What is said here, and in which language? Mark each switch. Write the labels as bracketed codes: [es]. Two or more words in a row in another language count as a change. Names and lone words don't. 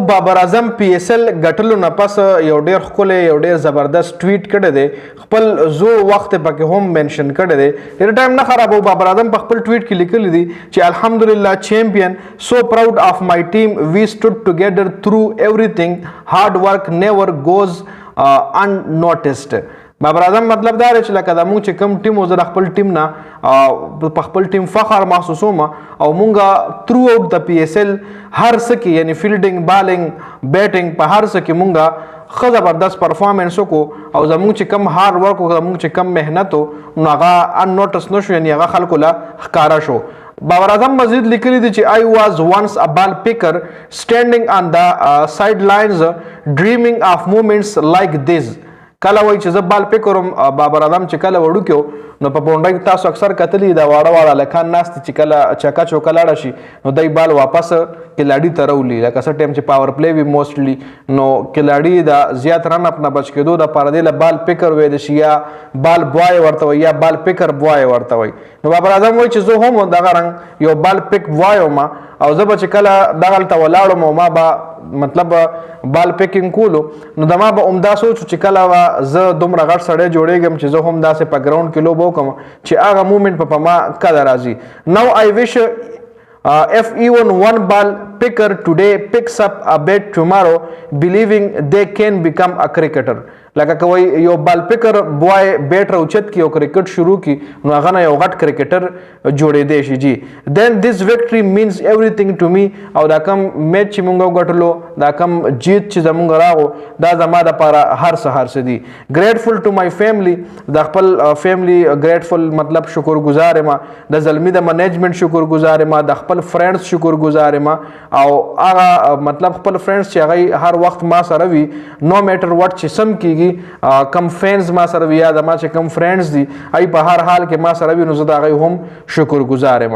[ps] بابر اعظم پی ایس ایل ګټلو نه پس یو ډیر ښکلی یو ډیر زبردست ټویټ کړی دی. خپل زو وخت پکې هم منشن کړی دی. ډیر ټایم نه خرابو. بابر اعظم په خپل ټویټ کې لیکلی دی چې الحمدلله چیمپئن سو [en] proud of my team we stood together through everything hard work never goes unnoticed. [ps] بابر اعظم مطلب دا دی چې لکه د مونږ چې کوم ټیم و زه د خپل ټیم نه په خپل ټیم فخر محسوسوم او مونږه تھرو آؤٹ د پی ایس ایل هر څه کې یعنی [en] fielding bowling batting [ps] په هر څه کې مونږه ښه زبردست پرفارمنس وکړو او زمونږ چې کم [en] hard work [ps] و زمونږ چې کم محنت و نو هغه ان نوټس نه شو یعنی هغه خلکو له ښکاره شو. [en] بابر اعظم مزید لیکلی دی چې I was once a ball picker standing on the sidelines dreaming of moments like this. [ps] کله وای چې زه بال پکرم بابر اعظم چې کله وړو کې نو په بونډای کې تاسو اکثر کتلی دا واړه واړه لکان ناست چې کله چکا چوکا لاړه شي نو دای بال واپس کلاډي ته راولي لکه څه ټایم چې [en] power play [ps] وي موستلی نو کلاډي دا زیات [en] run up [ps] نه بچ کېدو د پاره دی [en] ball picker [ps] وې د شي یا [en] ball boy [ps] ورته وي یا [en] ball picker boy [ps] ورته وي. نو بابر اعظم وای چې زه هم دغه رنګ یو [en] ball pick boy [ps] ما او زه به چې کله دغه ته ولاړم ما به مطلب [en] ball picking [ps] کولو نو د ما به عمده سوچ چې کله زه دومره غټ سړی جوړېږم چې زه هم داسې په ګراوند کې لوبه وکړم چې هغه مومنټ په ما کله راځي. [en] نو I wish if even one ball picker today picks up a bat tomorrow believing they can become a cricketer. [ps] لکه کوي یو [en] ball picker boy [ps] بیټ راوچت کی او کرکټ شروع کی نو هغه نه یو غټ کرکټر جوړې دی شي جی. [en] then this victory means everything to me [ps] او دا کم میچ چې مونږ وګټلو دا کم جیت چې زمونږ راغو دا زما د لپاره هر څه دی. [en] grateful to my family [ps] د خپل فیملی grateful مطلب شکرګزار ما د زلمی د منیجمنت شکرګزار ما د خپل فرندز شکرګزار ما او هغه مطلب خپل فرندز چې هغه هر وخت ما سره وي [en] no matter what [ps] چې سم کیږي کم فینز ما سره وي یا د ما چې کم فرینډز دي ای په هر حال کې ما سره وي نو زه د هغوی هم شکرګزار یم.